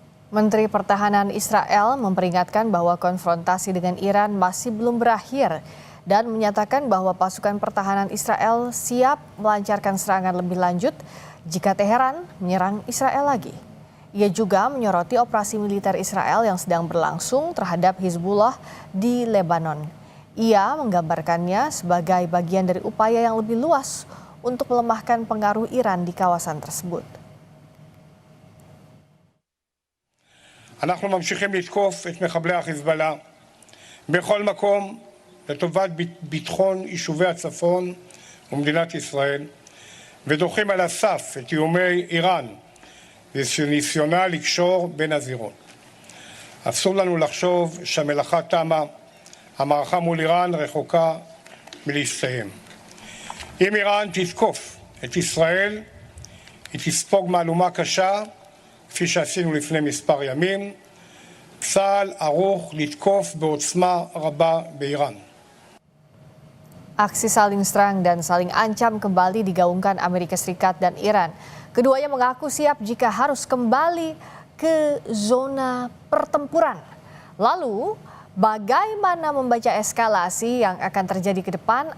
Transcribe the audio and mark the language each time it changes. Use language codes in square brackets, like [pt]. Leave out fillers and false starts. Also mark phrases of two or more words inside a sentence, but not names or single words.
[id] Menteri Pertahanan Israel memperingatkan bahwa konfrontasi dengan Iran masih belum berakhir dan menyatakan bahwa pasukan pertahanan Israel siap melancarkan serangan lebih lanjut jika Teheran menyerang Israel lagi. Ia juga menyoroti operasi militer Israel yang sedang berlangsung terhadap Hizbullah di Lebanon. Ia menggambarkannya sebagai bagian dari upaya yang lebih luas untuk melemahkan pengaruh Iran di kawasan tersebut. [he] אנחנו ממשיכים לתקוף את מחבלי החיזבאללה בכל מקום לטובת ביטחון יישובי הצפון ומדינת ישראל, ודוחים על הסף את איומי איראן וניסיונה לקשור בין הזירות. אסור לנו לחשוב שהמלאכה תמה, המערכה מול איראן רחוקה מלהסתיים. אם איראן תתקוף את ישראל, היא תספוג מהלומה קשה, כפי שעשינו לפני מספר ימים. צה"ל ערוך לתקוף בעוצמה רבה באיראן. [id] Aksi saling serang dan saling ancam kembali digaungkan Amerika Serikat dan Iran. Keduanya mengaku siap jika harus kembali ke zona pertempuran. Lalu, bagaimana membaca eskalasi yang akan terjadi ke depan?